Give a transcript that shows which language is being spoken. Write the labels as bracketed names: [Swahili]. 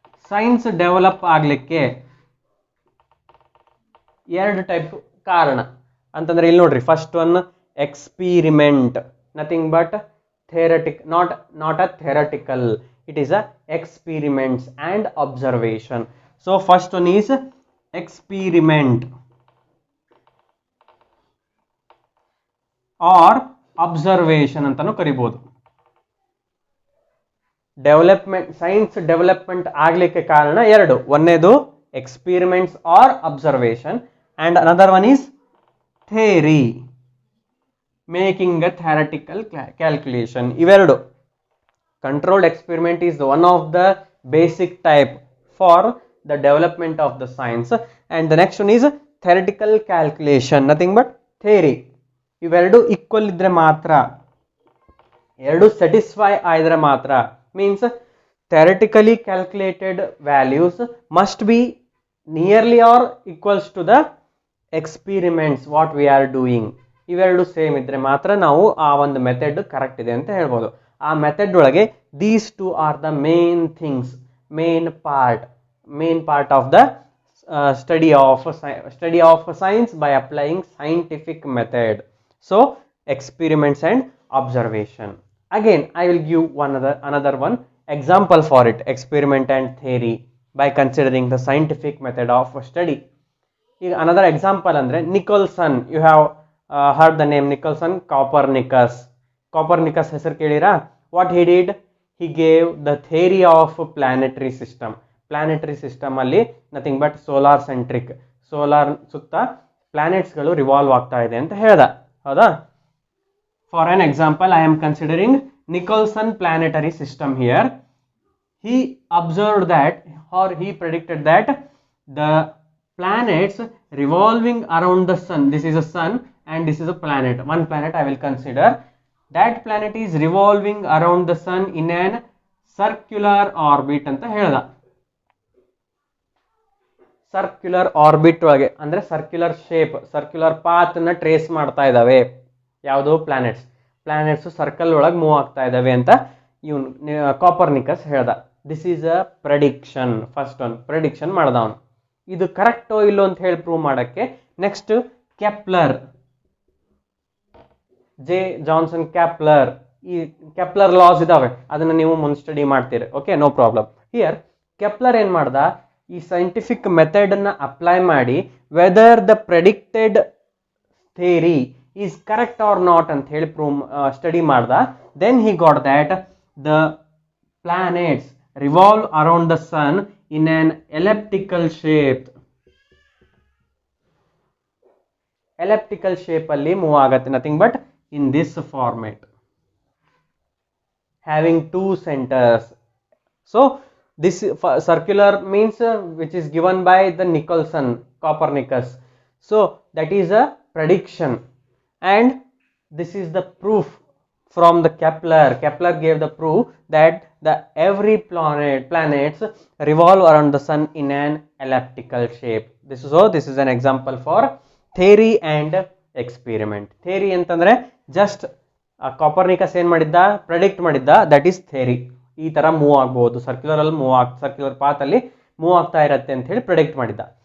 [Kannada] Science develop ಆಗ್ಲಿಕ್ಕೆ ಎರಡು type ಕಾರಣ ಅಂತಂದ್ರೆ ಇಲ್ಲಿ ನೋಡ್ರಿ, [English] First one experiment, nothing but theoretic, not a theoretical, it is a experiments and observation. So first one is experiment or observation [Kannada] ಅಂತಾನು ಕರಿಬಹುದು. ಡೆವಲಪ್ಮೆಂಟ್, ಸೈನ್ಸ್ ಡೆವಲಪ್ಮೆಂಟ್ ಆಗ್ಲಿಕ್ಕೆ ಕಾರಣ ಎರಡು, ಒಂದೇದು [English] Experiments or observation and another one is theory, making a theoretical calculation. [Kannada] ಇವೆರಡು. [English] Controlled experiment is one of the basic type for the development of the science, and the next one is theoretical calculation, nothing but theory. [Kannada] ಇವೆರಡು equal ಇದ್ರೆ ಮಾತ್ರ, ಎರಡು satisfy ಆದ್ರೆ ಮಾತ್ರ, [English] means theoretically calculated values must be nearly or equals to the experiments what we are doing. [Kannada] ಇವೆರಡು same ಇದ್ರೆ ಮಾತ್ರ ನಾವು ಆ ಒಂದು ಮೆಥಡ್ ಕರೆಕ್ಟ್ ಇದೆ ಅಂತ ಹೇಳ್ಬೋದು. ಆ ಮೆಥಡ್ ಒಳಗೆ [English] These two are the main things, main part of the study of science by applying scientific method. So experiments and observation. Again I will give another one example for it, experiment and theory by considering the scientific method of study. ಈಗ another example ಅಂದ್ರೆ Nicholson, you have heard the name Nicholson. Copernicus [Kannada] ಹೆಸರು ಕೇಳಿರಾ? [English] What he did, he gave the theory of planetary system. [Kannada] Planetary system ಅಲ್ಲಿ [English] nothing but solar centric, [Kannada] solar ಸುತ್ತ ಪ್ಲಾನೆಟ್ಸ್ಗಳು revolve ಆಗ್ತಾ ಇದೆ ಅಂತ ಹೇಳ್ದ, ಹೌದಾ? [English] For an example I am considering Nicholson planetary system here. He observed that, or he predicted that the planets revolving around the sun, this is a sun and this is a planet, one planet I will consider, that planet is revolving around the sun in an circular orbit [Kannada] ಅಂತ ಹೇಳ್ದ. Circular orbit ಒಳಗೆ ಅಂದ್ರೆ circular shape, circular path ನ trace ಮಾಡ್ತಾ ಇದಾವೆ ಯಾವುದು planets circle ಒಳಗೆ move ಆಗ್ತಾ ಇದಾವೆ ಅಂತ ಇವನು ಕಾಪರ್ನಿಕಸ್ ಹೇಳ್ದ. [English] This is a prediction. First one prediction ಮಾಡ್ದವನು. [Kannada] ಇದು ಕರೆಕ್ಟೋ ಇಲ್ಲೋ ಅಂತ ಹೇಳಿ ಪ್ರೂವ್ ಮಾಡಕ್ಕೆ next Kepler, J Johnson Kepler, ಈ ಕೆಪ್ಲರ್ ಲಾಸ್ ಇದಾವೆ, ಅದನ್ನ ನೀವು ಮುಂದೆ ಸ್ಟಡಿ ಮಾಡ್ತೀರಿ, [English] Okay, no problem. [Kannada] Here Kepler ಏನ್ ಮಾಡ್ದ, ಈ ಸೈಂಟಿಫಿಕ್ ಮೆಥಡ್ ಅನ್ನ ಅಪ್ಲೈ ಮಾಡಿ [English] whether the predicted theory is correct or not [Kannada] ಅಂತ ಹೇಳಿ ಸ್ಟಡಿ ಮಾಡ್ದ. [English] Then he got that the planets revolve around the sun in an elliptical shape. Elliptical shape [Kannada] ಅಲ್ಲಿ move ಆಗತ್ತೆ, [English] nothing but in this format, having two centers. So this circular means which is given by the Copernicus. So that is a prediction. And this is the proof from the Kepler gave the proof that the every planets revolve around the sun in an elliptical shape. This is an example for theory and experiment. [Kannada] Theory ಅಂತಂದ್ರೆ just Copernicus ಏನ್ ಮಾಡಿದ್ದ, predict ಮಾಡಿದ್ದ, [English] That is theory. [Kannada] ಈ ತರ move ಆಗಬಹುದು, circular path ಅಲ್ಲಿ move ಆಗ್ತಾ ಇರತ್ತೆ ಅಂತ ಹೇಳಿ ಪ್ರೆಡಿಕ್ಟ್ ಮಾಡಿದ್ದ.